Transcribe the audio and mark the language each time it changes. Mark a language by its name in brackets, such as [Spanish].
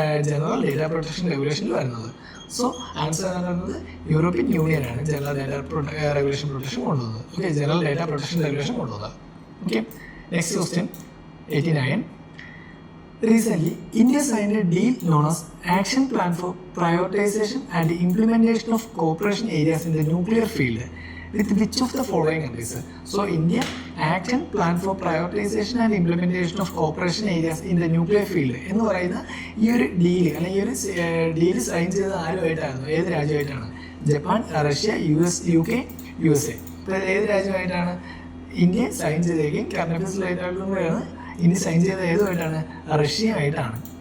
[Malayalam] General data protection റെഗുലേഷനിൽ വരുന്നത്. So answer എന്ന് പറയുന്നത് യൂറോപ്യൻ യൂണിയൻ ആണ് ജനറൽ ഡേറ്റ റെഗുലേഷൻ പ്രൊട്ടക്ഷൻ കൊണ്ടുവന്നത്. Okay, general data protection regulation കൊണ്ടുവന്നത്. [English] Okay, next question 89. Recently, India signed a deal known as Action Plan for Prioritization and Implementation of Cooperation Areas in the Nuclear Field with which of the following countries? [Malayalam] So, India Action Plan for Prioritization and Implementation of Cooperation Areas in the Nuclear Field എന്ന് പറയുന്ന ഈ ഒരു deal അല്ലെങ്കിൽ ഈ ഒരു deal sign ചെയ്തത് ആരുമായിട്ടായിരുന്നു? ഏത് രാജ്യമായിട്ടാണ്? Japan, Russia, UK, USA. ഇപ്പോൾ ഏത് രാജ്യമായിട്ടാണ് ഇന്ത്യ സൈൻ ചെയ്തേക്കും? ക്യാബിനറ്റ് ഇനി സൈൻ ചെയ്ത ഏതുമായിട്ടാണ്? റഷ്യയുമായിട്ടാണ്.